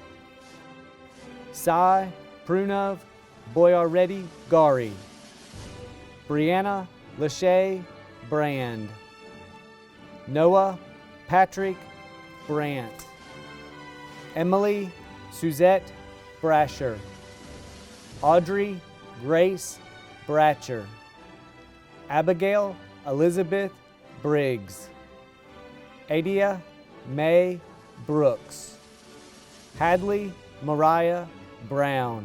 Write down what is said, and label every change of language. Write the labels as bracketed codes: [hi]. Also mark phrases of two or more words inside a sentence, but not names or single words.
[en] Sai Prunov Boyaredi Gari. Brianna Lachey Brand. Noah Patrick Brandt. Emily Suzette Brasher. Audrey Grace Bratcher. Abigail Elizabeth Briggs. Adia May Brooks. Hadley Mariah Brown.